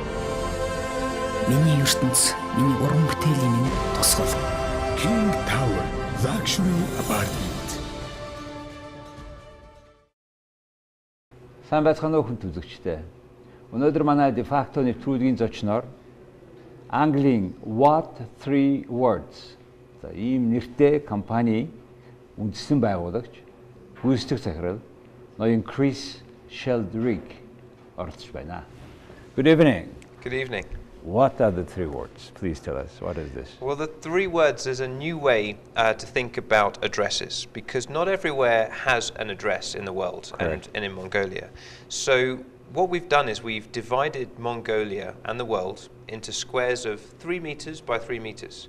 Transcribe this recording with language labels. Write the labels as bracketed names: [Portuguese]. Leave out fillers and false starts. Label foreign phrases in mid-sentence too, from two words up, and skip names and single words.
[Mongolian] миний ертөнц, миний уран бүтээлийн минь тусгал. King Tower Luxury Apartment. Сайн байцгаана уу хүн үзэгчдээ. Өнөөдөр манай дефакто нэвтрүүлгийн зочноор Английн what3words за ийм нэртэй компани үндэстэн байгуулагч гүйцэтгэх захирал ноён Крис Sheldrick оролцож байна. [English] Good evening. Good evening. What are the 3 words? Please tell us. What is this? Well, the 3 words is a new way to think about addresses, because not everywhere has an address in the world and in Mongolia. So what we've done is we've divided Mongolia and the world into squares of 3 meters by 3 meters.